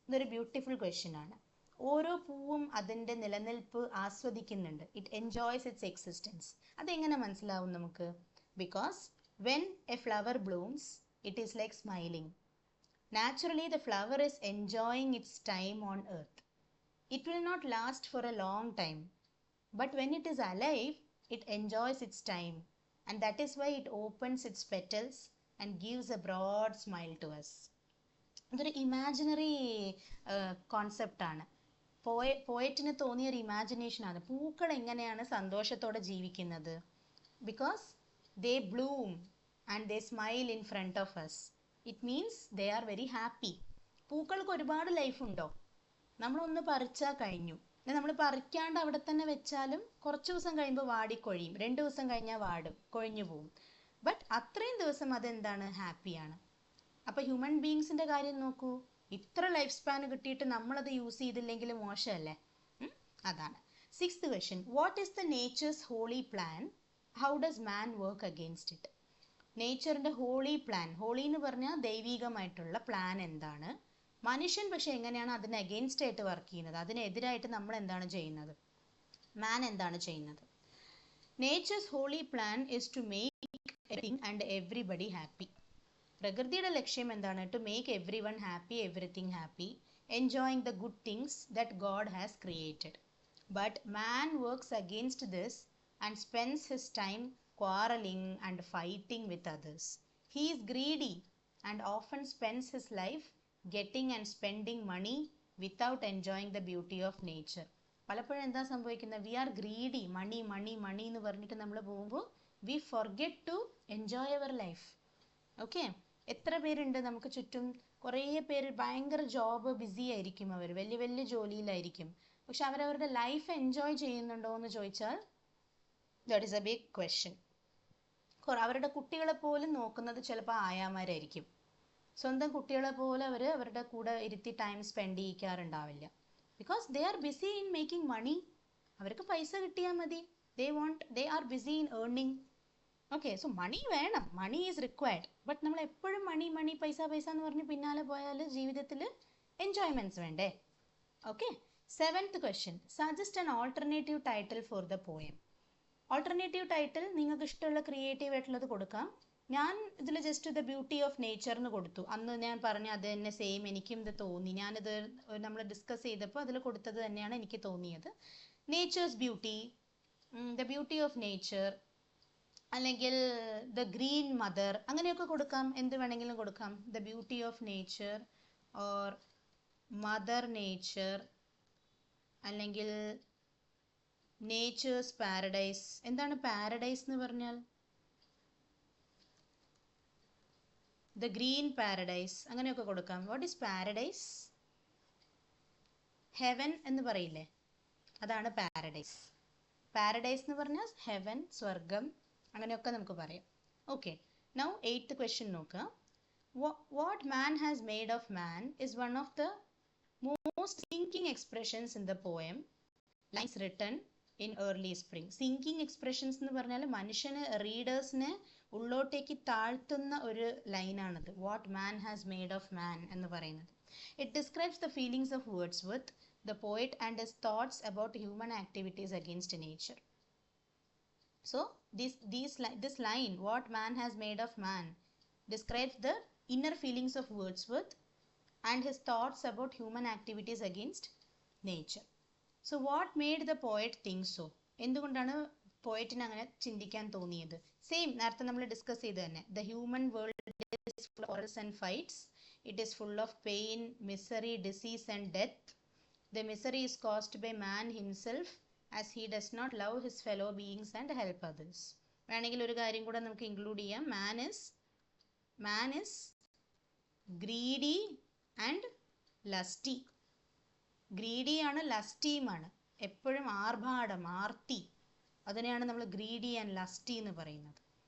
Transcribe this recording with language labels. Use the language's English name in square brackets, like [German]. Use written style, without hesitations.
[Malayalam] ഇതൊരു beautiful question ആണ്. ഓരോ പൂവും അതിൻ്റെ നിലനിൽപ്പ് ആസ്വദിക്കുന്നുണ്ട്. [English] It enjoys its existence. [Malayalam] അതെങ്ങനെ മനസ്സിലാവും നമുക്ക്? [English] Because when a flower blooms it is like smiling. Naturally the flower is enjoying its time on earth. It will not last for a long time, but when it is alive, it enjoys its time, and that is why it opens its petals and gives a broad smile to us. [Malayalam] ഇതൊരു imaginary concept ആണ്. പോയറ്റിന് തോന്നിയ ഒരു ഇമാജിനേഷനാണ്. പൂക്കൾ എങ്ങനെയാണ് സന്തോഷത്തോടെ ജീവിക്കുന്നത്? [English] Because they bloom and they smile in front of us. It means they are very happy. [Malayalam] പൂക്കൾക്ക് ഒരുപാട് life ഉണ്ടോ? നമ്മളൊന്ന് പറിച്ചാൽ കഴിഞ്ഞു. നമ്മൾ പറിക്കാണ്ട് അവിടെ തന്നെ വെച്ചാലും കുറച്ച് ദിവസം കഴിയുമ്പോൾ വാടിക്കൊഴിയും, 2 ദിവസം കഴിഞ്ഞാൽ വാടും, കൊഴിഞ്ഞു പോവും. ബട്ട് അത്രയും ദിവസം അതെന്താണ്, ഹാപ്പിയാണ്. അപ്പോൾ ഹ്യൂമൻ ബീയിങ്സിൻ്റെ കാര്യം നോക്കൂ. ഇത്ര ലൈഫ് സ്പാൻ കിട്ടിയിട്ട് നമ്മളത് യൂസ് ചെയ്തില്ലെങ്കിൽ മോശമല്ലേ? അതാണ്. [English] Sixth question, what is the nature's holy plan? How does man work against it? [Malayalam] നേച്ചറിൻ്റെ holy plan, holy എന്ന് പറഞ്ഞാൽ ദൈവികമായിട്ടുള്ള പ്ലാൻ എന്താണ്, മനുഷ്യൻ പക്ഷെ എങ്ങനെയാണ് അതിന് അഗെയിൻസ്റ്റ് ആയിട്ട് വർക്ക് ചെയ്യുന്നത്, അതിനെതിരായിട്ട് നമ്മൾ എന്താണ് ചെയ്യുന്നത്, മാൻ എന്താണ് ചെയ്യുന്നത്. [English] Nature's holy plan is to make everything and everybody happy. [Malayalam] പ്രകൃതിയുടെ ലക്ഷ്യം എന്താണ്? [English] To make everyone happy, everything happy, enjoying the good things that God has created. But man works against this and spends his time quarreling and fighting with others. He is greedy and often spends his life getting and spending money without enjoying the beauty of nature. [Malayalam] പലപ്പോഴും എന്താ സംഭവിക്കുന്നത്? [English] we are greedy, money money money [Malayalam] എന്ന് പറഞ്ഞിട്ട് നമ്മൾ പോകുമ്പോൾ [English] We forget to enjoy our life. [Malayalam] Okay, എത്ര പേരുണ്ട് നമുക്ക് ചുറ്റും? കുറേ പേര് ഭയങ്കര ജോബ് ബിസി ആയിരിക്കും, അവർ വലിയ വലിയ ജോലിയിലായിരിക്കും, പക്ഷെ അവരവരുടെ ലൈഫ് എൻജോയ് ചെയ്യുന്നുണ്ടോ എന്ന് ചോദിച്ചാൽ [English] That is a big question. [Malayalam] അവരുടെ കുട്ടികളെ പോലും നോക്കുന്നത് ചിലപ്പോൾ ആയാമാരായിരിക്കും. സ്വന്തം കുട്ടികളെ പോലെ അവർ അവരുടെ കൂടെ ഇരുത്തി time spend ചെയ്യിക്കാറുണ്ടാവില്ല. [English] Because they are busy in making money. [Malayalam] അവർക്ക് പൈസ കിട്ടിയാൽ മതി. [English] They are busy in earning. Okay, so money വേണം, money is required. [Malayalam] ബട്ട് നമ്മൾ എപ്പോഴും മണി മണി പൈസ പൈസ എന്ന് പറഞ്ഞ് പിന്നാലെ പോയാൽ ജീവിതത്തിൽ എൻജോയ്മെൻറ്റ്സ് വേണ്ടേ? [English] Okay. Seventh question, suggest an alternative title for the poem. [Malayalam] Alternative title നിങ്ങൾക്ക് ഇഷ്ടമുള്ള ക്രിയേറ്റീവ് ആയിട്ടുള്ളത് കൊടുക്കാം. ഞാൻ ഇതിൽ just the beauty of nature എന്ന് കൊടുത്തു. അന്ന് ഞാൻ പറഞ്ഞ അത് തന്നെ സെയിം എനിക്കും ഇത് തോന്നി. ഞാനിത് നമ്മൾ ഡിസ്കസ് ചെയ്തപ്പോൾ അതിൽ കൊടുത്തത് തന്നെയാണ് എനിക്ക് തോന്നിയത്. Natures beauty, the beauty of nature, അല്ലെങ്കിൽ ദ ഗ്രീൻ മദർ, അങ്ങനെയൊക്കെ കൊടുക്കാം. എന്ത് വേണമെങ്കിലും കൊടുക്കാം. [English] The beauty of nature or mother nature, അല്ലെങ്കിൽ nature's paradise. [Malayalam] എന്താണ് പാരഡൈസ് എന്ന് പറഞ്ഞാൽ? [English] the green paradise, [Malayalam] അങ്ങനെയൊക്കെ കൊടുക്കാം. [English] What is paradise? [Malayalam] ഹെവൻ എന്ന് പറയില്ലേ, അതാണ് പാരഡൈസ്. പാരഡൈസ് എന്ന് പറഞ്ഞാൽ ഹെവൻ, സ്വർഗം, അങ്ങനെയൊക്കെ നമുക്ക് പറയാം. [English] Okay, now eighth question നോക്കുക. What man has made of man is one of the most sinking expressions in the poem, lines written in early spring. [Malayalam] Sinking expressions എന്ന് പറഞ്ഞാൽ മനുഷ്യന്, റീഡേഴ്സിനെ ഉള്ളോട്ടേക്ക് താഴ്ത്തുന്ന ഒരു ലൈനാണത്. [English] what man has made of man [Malayalam] എന്ന് പറയുന്നത്. [English] It describes the feelings of Wordsworth, the poet, and his thoughts about human activities against nature. So this line, what man has made of man, describes the inner feelings of Wordsworth and his thoughts about human activities against nature. So what made the poet think so? [Malayalam] എന്തുകൊണ്ടാണ് പോയറ്റിന് അങ്ങനെ ചിന്തിക്കാൻ തോന്നിയത്? Same നേരത്തെ നമ്മൾ discuss ചെയ്ത് തന്നെ. [English] The human world is full of quarrels and fights. It is full of pain, misery, disease and death. The misery is caused by man himself as he does not love his fellow beings and help others. [Malayalam] വേണമെങ്കിൽ ഒരു കാര്യം കൂടെ നമുക്ക് include ചെയ്യാം. [English] man is greedy and lusty. [Malayalam] Greedy ആണ്, ലസ്റ്റീമാണ്. എപ്പോഴും ആർഭാടം, ആർത്തി, അതിനെയാണ് നമ്മൾ ഗ്രീഡി ആൻഡ് ലസ്റ്റി എന്ന് പറയുന്നത്.